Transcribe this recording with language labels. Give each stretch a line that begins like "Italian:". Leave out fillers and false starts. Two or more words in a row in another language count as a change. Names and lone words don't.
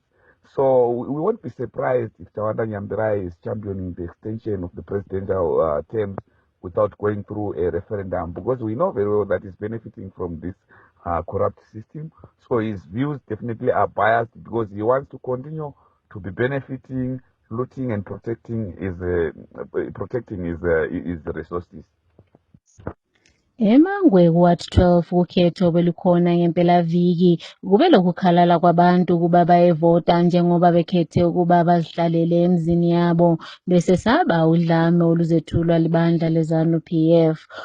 English: So we won't be surprised if Thawanda Nyambirayi is championing the extension of the presidential terms without going through a referendum, because we know very well that he's benefiting from this corrupt system. So his views definitely are biased because he wants to continue to be benefiting, looting and protecting his resources.
North Ndebele: Emangwe kuWard 12 ukhetho belukhona ngempelaviki kube lokukhalala kwabantu ukuba bayevota njengoba bekhethe ukuba bazihlalele emzini yabo besesaba udlame oluzethulwa libandla leZANU-PF.